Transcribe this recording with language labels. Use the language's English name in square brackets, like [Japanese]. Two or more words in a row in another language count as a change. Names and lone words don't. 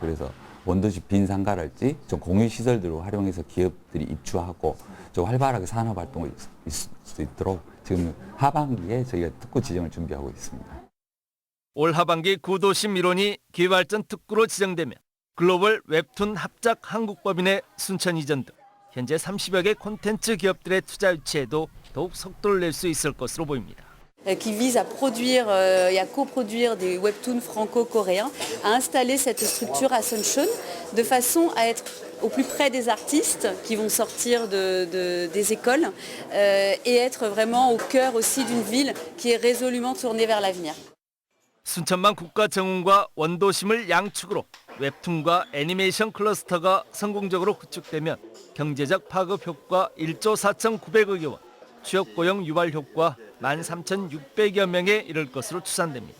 [Korean] 그래서 원도심 빈 상가랄지 좀 공유 시설들을 활용해서 기업들이 입주하고 좀 활발하게 산업 활동을 있을 수 있도록 지금 하반기에 저희가 특구 지정을 준비하고 있습니다. 올 하반기 구도심 일원이 기회발전 특구로 지정되면 글로벌 웹툰 합작 한국법인의 순천 이전 등 현재 30여 개 콘텐츠 기업들의 투자 유치에도 더욱 속도를 낼 수 있을 것으로 보입니다. [French] Qui vise à produire et à coproduire des webtoons franco-coréens, à installer cette structure à Suncheon de façon à être au plus près des artistes qui vont sortir des écoles et être vraiment au cœur aussi d'une ville qui est résolument tournée vers l'avenir. [Korean] 순천만 국가정원과 원도심을 양축으로 웹툰과 애니메이션 클러스터가 성공적으로 구축되면 경제적 파급 효과 1조 4,900억여 원, 취업 고용 유발 효과 13,600여 명에 이를 것으로 추산됩니다.